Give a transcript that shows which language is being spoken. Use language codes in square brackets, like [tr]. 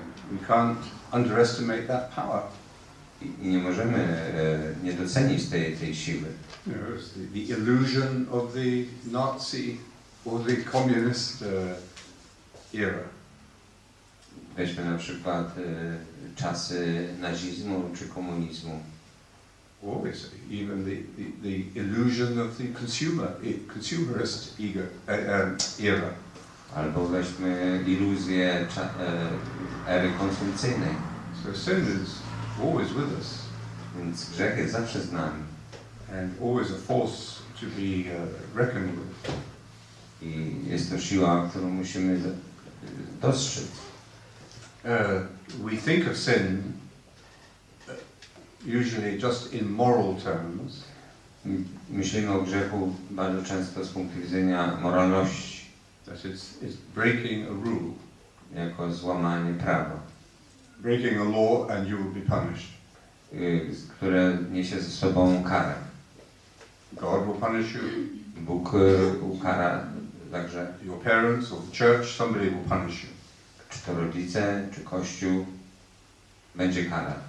[en] We can't underestimate that power. [pl] I nie możemy nie docenić tej siły. [en] It's the illusion of the Nazi or the communist era. [pl] Weźmy na przykład czasy nazizmu czy komunizmu. [en] Always, even the illusion of the consumerist era. [pl] Albo weźmy iluzję ery konsumpcyjnej. [en] So sin is always with us. [pl] Więc grzech jest zawsze z nami. [en] And always a force to be reckoned with. [pl] I jest to siła, którą musimy dostrzec. [en] We think of sin usually just in moral terms. [pl] Myślimy o grzechu bardzo często z punktu widzenia moralności. [en] That it's breaking a rule. [pl] Jako złamanie prawa. [en] Breaking a law and you will be punished. [pl] Które niesie ze sobą karę. [en] God will punish you. [pl] Bóg ukara także. [en] Your parents or the church, somebody will punish you. [pl] Czy to rodzice, czy Kościół, będzie kara.